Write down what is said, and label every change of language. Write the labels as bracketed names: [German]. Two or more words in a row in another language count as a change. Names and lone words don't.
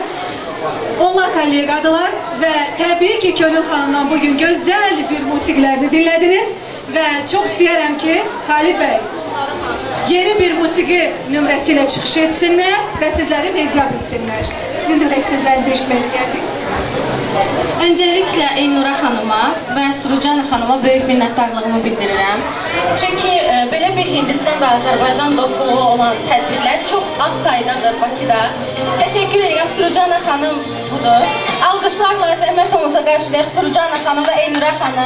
[Azerbaijani] Onlar kolleqadılar və təbii ki, Könül xanımdan bugün gözəl bir musiqilərini dinlədiniz və çox istəyərəm ki, Xalid bəy yeni bir musiqi nömrəsi ilə çıxış etsinlər və sizləri fezyab etsinlər. Sizin ürək sözlərinizi eşitmək istəyərdik. [Turkish] Öncelikle Elnura Hanım'a ve Surucan Hanım'a büyük minnettarlığımı bildirirəm. Çünkü böyle bir Hindistan ve Azerbaycan dostluğu olan tədbirlər çok az sayıdadır Bakıda. Teşekkür ederim Surucan Hanım budur. [Azerbaijani] Alqışlarla zəhmət olmasa qarşılayaq [Turkish] Surucan Hanım ve Elnura Hanım.